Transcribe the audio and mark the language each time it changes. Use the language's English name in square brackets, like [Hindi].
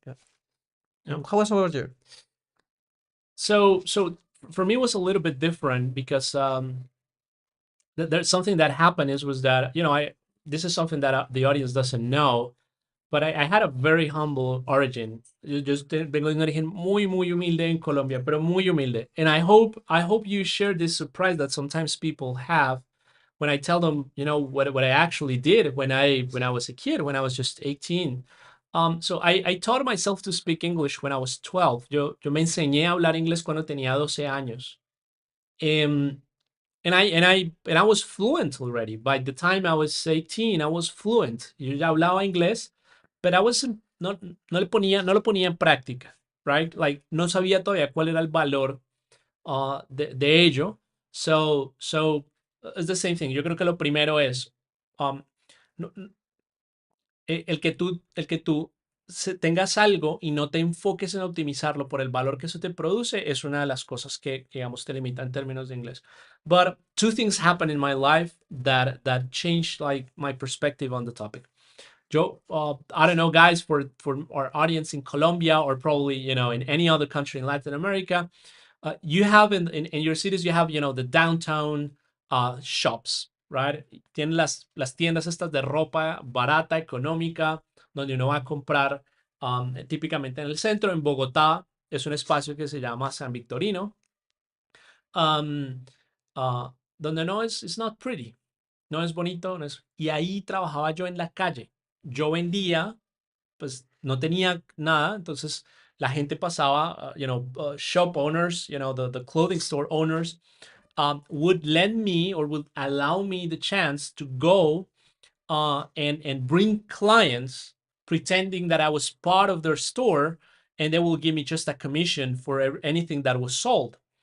[English] Yeah. Yeah. How was about you? So for me, it was a little bit different because there's something that happened is was that, I this is something that the audience doesn't know, but I had a very humble origin. [Spanish] Yo vengo de un origen muy humilde en Colombia, pero muy humilde. [English] And I hope you share this surprise that sometimes people have when I tell them, what I actually did when I was a kid, when I was just 18. So I taught myself to speak English when I was 12. [Spanish] Yo me enseñé a hablar inglés cuando tenía 12 años. [English] Um, and I was fluent already. By the time I was 18, I was fluent. [Spanish] Yo ya hablaba inglés, [English] but I wasn't, [Spanish] no lo ponía en práctica, right? Like, no sabía todavía cuál era el valor de ello. [English] So it's the same thing. [Spanish] Yo creo que lo primero es, um, no- el que tú tengas algo y no te enfoques en optimizarlo por el valor que eso te produce es una de las cosas que, digamos, te limita en términos de inglés. [English] But two things happened in my life that changed like my perspective on the topic. Joe, I don't know, guys, for our audience in Colombia or probably, in any other country in Latin America, you have in your cities, you have, the downtown shops. right? [Spanish] Tienen las tiendas estas de ropa barata, económica, donde uno va a comprar típicamente en el centro. En Bogotá es un espacio que se llama San Victorino, um, donde no es, [English] it's not pretty, [Spanish] no es bonito, no es, y ahí trabajaba yo en la calle. Yo vendía, pues no tenía nada, entonces la gente pasaba, [English] shop owners, the clothing store owners, would lend me or would allow me the chance to go and bring clients pretending that I was part of their store, and they will give me just a commission for anything that was sold.